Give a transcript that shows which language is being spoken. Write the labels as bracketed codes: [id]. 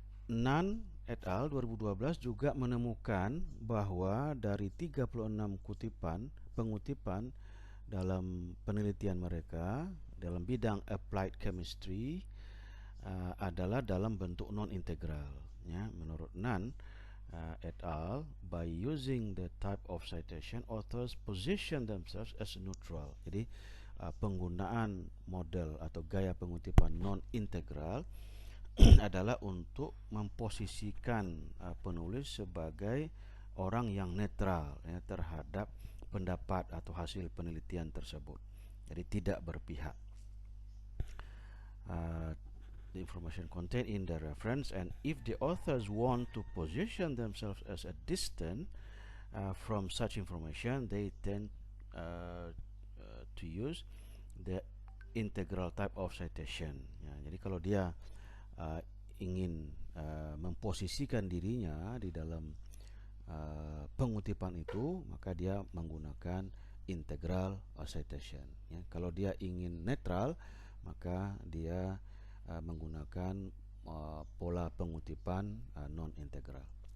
[id] Nan et al. 2012 juga menemukan bahwa dari 36 pengutipan dalam penelitian mereka dalam bidang applied chemistry adalah dalam bentuk non-integral, ya. Menurut [en] Nan et al., by using the type of citation, authors position themselves as neutral. [id] Jadi penggunaan model atau gaya pengutipan non-integral adalah untuk memposisikan penulis sebagai orang yang netral, ya, terhadap pendapat atau hasil penelitian tersebut. Jadi tidak berpihak. [en] The information contained in the reference, and if the authors want to position themselves as a distant from such information, they tend to use the integral type of citation, ya. [id] Jadi kalau dia ingin memposisikan dirinya di dalam pengutipan itu, maka dia menggunakan integral citation, ya. Kalau dia ingin netral, maka dia menggunakan pola pengutipan non-integral.